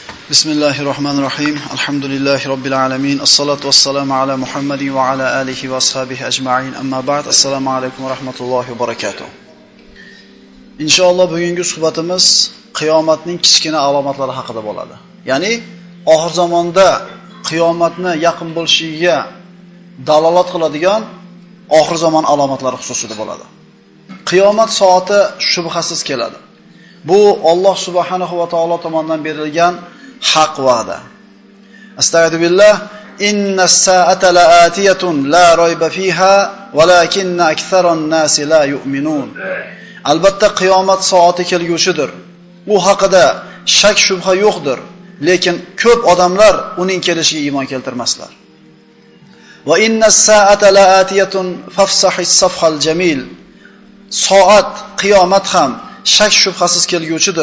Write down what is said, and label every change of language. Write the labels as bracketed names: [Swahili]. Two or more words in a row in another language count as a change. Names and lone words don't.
[Arabic] بسم الله الرحمن الرحيم. الحمد لله رب العالمين. الصلاة والسلام على محمد وعلى آله وأصحابه أجمعين. أما بعد. السلام عليكم ورحمة الله وبركاته. [Uzbek] Inshaalloh bugungi suhbatimiz qiyomatning kichkina alomatlari haqida bo'ladi. Ya'ni oxir zamonda qiyomatni yaqin bo'lishiga dalolat qiladigan oxir zamon alomatlari xususida bo'ladi. Qiyomat soati shubhasiz keladi. Bu Alloh [Arabic] سبحانه وتعالى [Uzbek] tomonidan berilgan haq va'da. [Arabic] أستغفر الله. إن الساعة لآتية لا ريب فيها ولكن أكثر الناس لا يؤمنون. [Uzbek] Albatta qiyomat soati kelguchidir. U haqida shak shubha yo'qdir, lekin ko'p odamlar uning kelishiga iymon keltirmaslar. [Arabic] وإن الساعة لآتية فاصفح الصفح الجميل. [Uzbek] Soat qiyomat ham shak shubhasiz kelguchidir.